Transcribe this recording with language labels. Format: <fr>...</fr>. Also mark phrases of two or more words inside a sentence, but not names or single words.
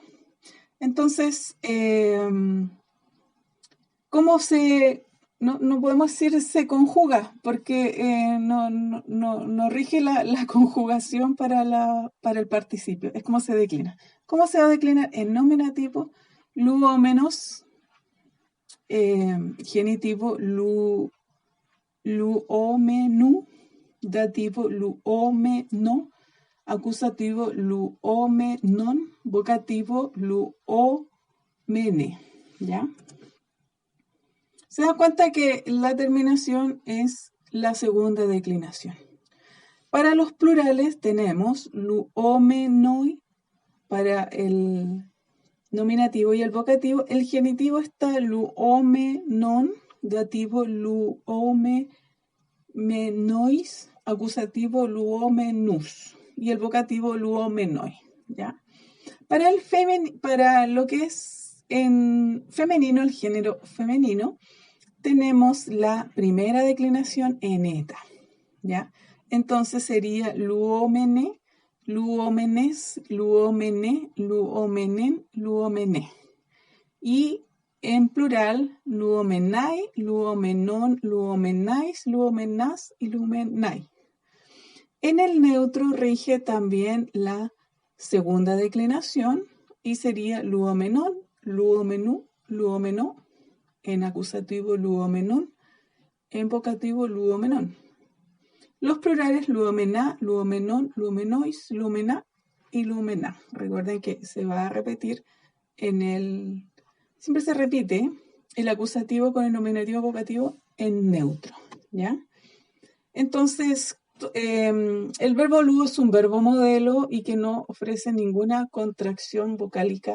<es>Entonces, ¿cómo se...? No podemos decir se conjuga, porque no rige la conjugación para el participio. Es como se declina. ¿Cómo se va a declinar? En nominativo, luomenos, genitivo, luomenu, dativo, luomeno, acusativo, luomenon, vocativo, luomene. ¿Ya? Se da cuenta que la terminación es la segunda declinación. Para los plurales tenemos luomenoi para el nominativo y el vocativo. El genitivo está luomenon, dativo luomenois, acusativo luomenus y el vocativo luomenoi, ¿ya? Para lo que es en femenino, el género femenino, tenemos la primera declinación en eta, ¿ya?</es> <el>Entonces sería λυομένη, λυομένης, λυομένῃ, λυομένην, λυομένη.</el> <es>Y en plural,</es> <el>λυόμεναι, λυομένων, λυομέναις, λυομένας y λυόμεναι.</el> <es>En el neutro rige también la segunda declinación y sería luomenon, luomenú, luomeno. En acusativo, luomenon. En vocativo, luomenon. Los plurales,</es> <el>λυόμενα, λυομένων, λυομένοις, λυόμενα y λυόμενα.</el> <es>Recuerden que se va a repetir siempre se repite el acusativo con el nominativo vocativo en neutro, ¿ya? Entonces, el verbo luo es un verbo modelo y que no ofrece ninguna contracción vocálica.</es>